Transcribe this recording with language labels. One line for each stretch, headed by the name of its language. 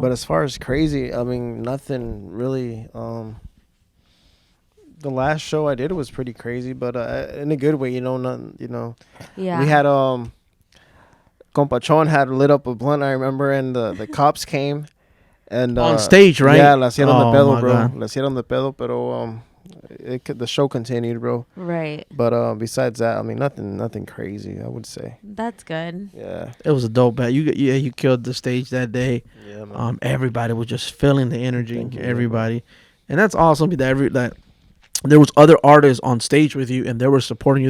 English: But as far as crazy, I mean, nothing really. The last show I did was pretty crazy, but in a good way, nothing, yeah. We had Compachon had lit up a blunt, I remember, and the cops came, And On stage, right?
Spanish: Yeah, la hacían
English: Oh,
Spanish: de pedo,
English: my bro. God.
Spanish: La hacían de pedo, pero the show continued, bro.
English: Right. But besides that, I mean, nothing crazy, I would say. That's good. Yeah. It was a dope bat. You killed the stage that day. Yeah, man. Everybody was just feeling the energy. Thank you, Everybody, and that's awesome. That there was other artists on stage with you, and they were supporting you.